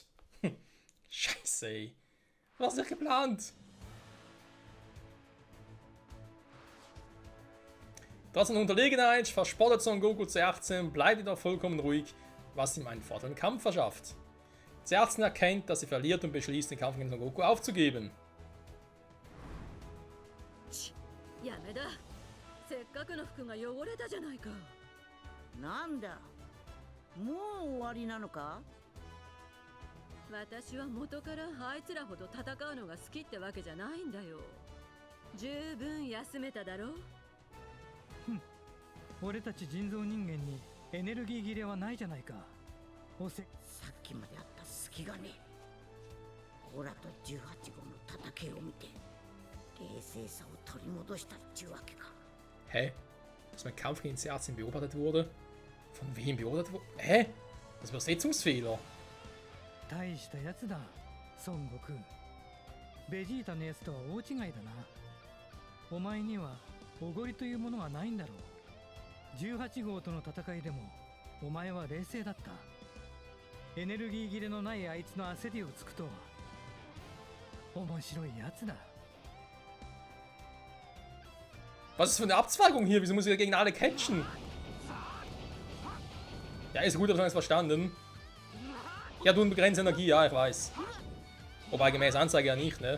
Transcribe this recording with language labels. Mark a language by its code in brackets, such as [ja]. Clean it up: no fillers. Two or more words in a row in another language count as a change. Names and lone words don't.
[de] Scheiße, ey. Was ist nicht geplant? Trotz einer Unterlegenheit verspottet Son Goku C18, bleibt jedoch vollkommen ruhig, was ihm einen Vorteil im Kampf verschafft. C18 erkennt, dass sie verliert und beschließt, den Kampf gegen Son Goku aufzugeben. [ja] なんだもう終わりなのか私は元からあいつらほど戦うのが好きってわけじゃないんだよ。十分休めただろう。俺たち人造人間にエネルギー切れはないじゃないか。さっきまであった隙がねオラと18号の戦いを見て冷静さを取り戻したっちゅうわけか。 [de] Hä? Dass mein Kampf gegen C18 beobachtet wurde? Von wem beobachtet wurde? Hä? Das ist Übersetzungsfehler. [ja] 大したやつだ孫悟空。ベジータのやつとは大違いだな。お前にはおごりというものはないんだろう。18号との戦いでもお前は冷静だった。エネルギー切れのないあいつの焦りをつくとは面白いやつだ。 [de] Was ist das für eine Abzweigung hier? Wieso muss ich gegen alle catchen? Ja, ist gut, aber ich verstanden. Ja, du begrenzte Energie, ja, ich weiß. Wobei gemäß Anzeige ja nicht, ne?